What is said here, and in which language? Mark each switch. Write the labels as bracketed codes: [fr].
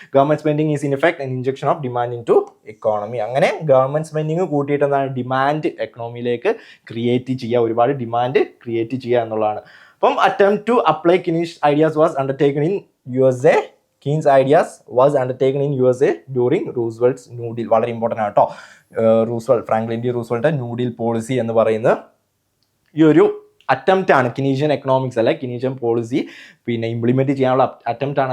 [en] Government spending is in effect an injection of demand into economy. [ml] അങ്ങനെ government spending കൂട്ടിയിട്ട് എന്താണ് demand എക്കണോമിയിലേക്ക് create ചെയ്യുക, ഒരുപാട് demand create ചെയ്യുക എന്നുള്ളതാണ്. [en] അപ്പം attempt to apply Keynes ideas was undertaken in USA. Keynes ideas was undertaken in USA during Roosevelt's New Deal. [ml] വളരെ important ആണ് കേട്ടോ. Franklin D Roosevelt new deal policy എന്ന് പറയുന്നത് ഈ ഒരു അറ്റംപ്റ്റ് ആണ്. കിനീഷ്യൻ എക്കണോമിക്സ് അല്ലെ കിനീഷ്യൻ പോളിസി പിന്നെ ഇംപ്ലിമെന്റ് ചെയ്യാനുള്ള അറ്റംപ്റ്റ് ആണ്.